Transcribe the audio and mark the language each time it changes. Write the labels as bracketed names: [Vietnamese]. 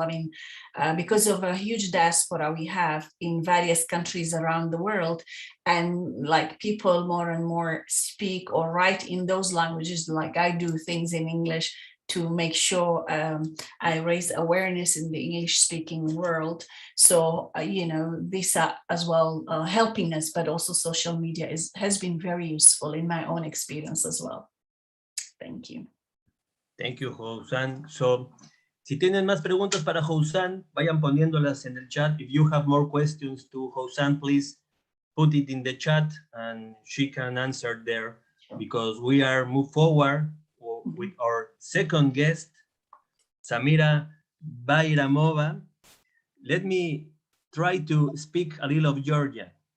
[English] I mean, because of a huge diaspora we have in various countries around the world, and like people more and more speak or write in those languages, like I do things in English to make sure I raise awareness in the English-speaking world. So, you know, these are as well helping us, but also social media has been very useful in my own experience as well. Thank you. Thank you, Housan. [Spanish] So, si tienen más preguntas para Housan, vayan poniéndolas en el chat. [English] If you have more questions to Housan, please put it in the chat and she can answer there, because we are move forward with our second guest, Samira Bayramova. Let me try to speak a little of Georgian.